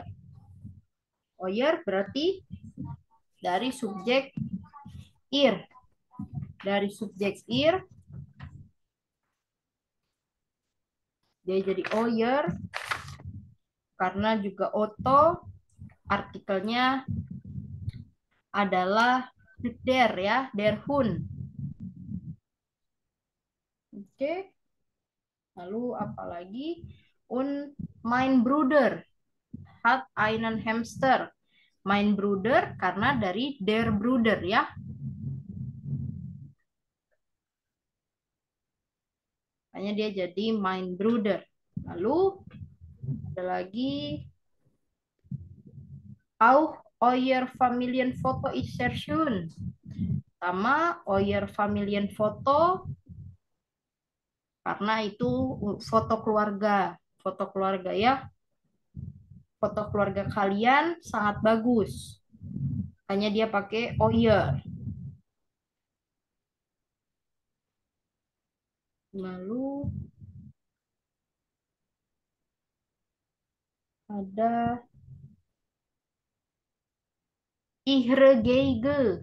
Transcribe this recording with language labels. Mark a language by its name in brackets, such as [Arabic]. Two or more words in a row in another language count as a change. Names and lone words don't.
[Indonesian] Euer berarti dari subjek ir. Dari subjek ir, dia jadi euer. Karena juga Otto, artikelnya adalah der ya, [German] der Hund. [Indonesian] Oke. Lalu apalagi? [German] Mein Bruder hat einen Hamster. Mein Bruder [Indonesian] karena dari [German] der Bruder [Indonesian] ya. Makanya dia jadi [German] mein Bruder. [Indonesian] Lalu ada lagi [German] auch euer Familienfoto ist sehr schön. [Indonesian] Sama [German] euer Familienfoto [Indonesian] karena itu foto keluarga. Foto keluarga ya, foto keluarga kalian sangat bagus. Hanya dia pakai oh iya. Lalu ada ihregeige.